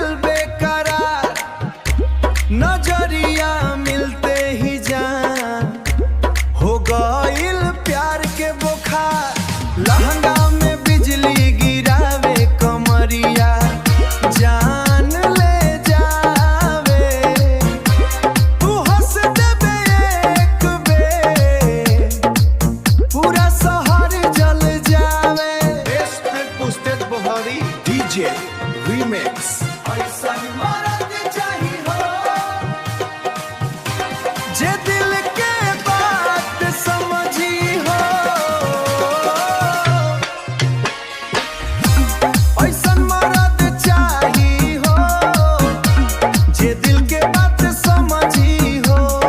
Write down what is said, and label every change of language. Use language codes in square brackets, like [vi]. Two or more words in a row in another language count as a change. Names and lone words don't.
[bho] बेकरार नजरिया मिलते ही जान हो गइल प्यार के बुखार लहंगा में बिजली गिरावे कमरिया जान ले जावे तू हंस देबे एक बेर पूरा शहर जल जावे [en] best posted bahari DJ Remix [bho] ऐसन मरद चाही हो जे दिल के बात समझी हो ऐसन मरद चाही हो जे दिल के बात समझी हो